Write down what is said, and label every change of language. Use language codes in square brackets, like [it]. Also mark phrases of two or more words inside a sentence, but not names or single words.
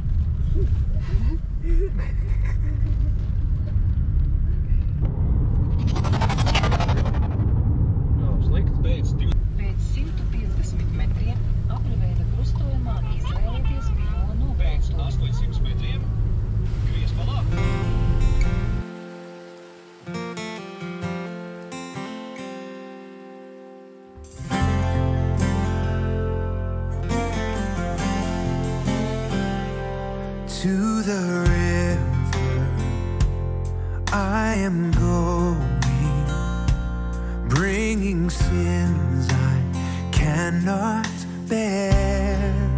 [lv] Nav slikti. Pēc 150 metriem apraveida krustojumā izvēlieties pirmo nobrauktu. Pēc 800 metriem griez pa labi. [en] To the river I am going, bringing sins I cannot bear.